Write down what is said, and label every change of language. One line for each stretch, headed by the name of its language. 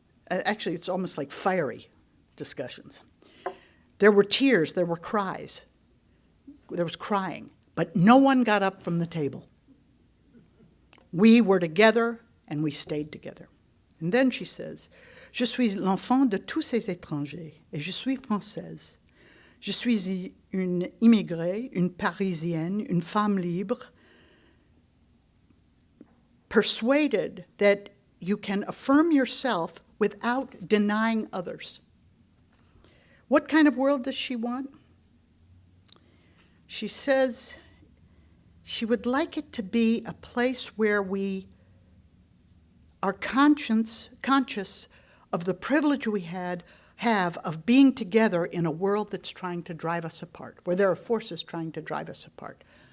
English: Actually, it's almost like fiery discussions. There were tears, there were cries, there was crying, but no one got up from the table. We were together and we stayed together. And then she says,
French: Je suis l'enfant de tous ces étrangers et je suis française. Je suis une immigrée, une Parisienne, une femme libre,
English: persuaded that you can affirm yourself without denying others. What kind of world does she want? She says she would like it to be a place where we are conscious of the privilege we have of being together in a world that's trying to drive us apart, where there are forces trying to drive us apart.